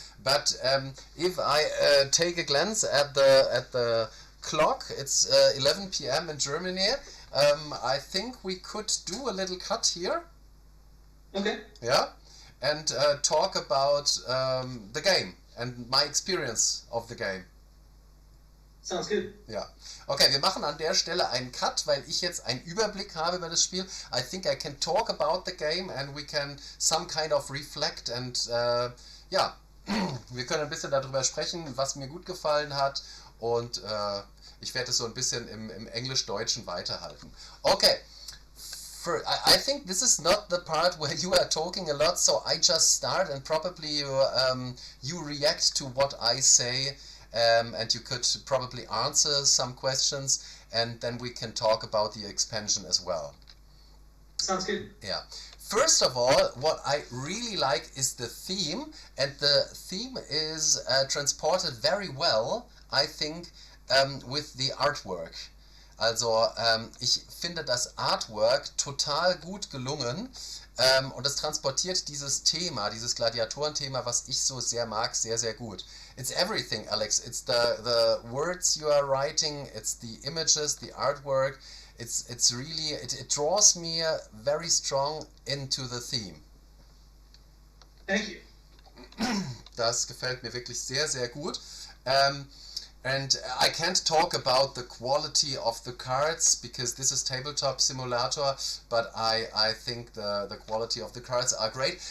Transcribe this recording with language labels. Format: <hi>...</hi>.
<en>But if I take a glance at the clock, it's 11 p.m. in Germany. I think we could do a little cut here. Okay. Yeah, and talk about the game and my experience of the game. Sounds good.</en> <de>Ja. Okay, wir machen an der Stelle einen Cut, weil ich jetzt einen Überblick habe über das Spiel.</de> <en>I think I can talk about the game and we can some kind of reflect and</en> <de>ja, wir können ein bisschen darüber sprechen, was mir gut gefallen hat und ich werde es so ein bisschen im Englisch-Deutschen weiterhalten.</de> <en>Okay. I think this is not the part where you are talking a lot, so I just start and probably you react to what I say. And you could probably answer some questions, and then we can talk about the expansion as well. Sounds good. Yeah. First of all, what I really like is the theme, and the theme is transported very well, I think, with the artwork.</en> <de>Also, ich finde das Artwork total gut gelungen. Und es transportiert dieses Thema, dieses Gladiatoren-Thema, was ich so sehr mag, sehr, sehr gut.</de> <en>It's everything, Alex. It's the words you are writing, it's the images, the artwork. It's really, it draws me very strong into the theme. Thank you.</en> <de>Das gefällt mir wirklich sehr, sehr gut.</de> <en>And I can't talk about the quality of the cards because this is tabletop simulator, but I think the quality of the cards are great.</en>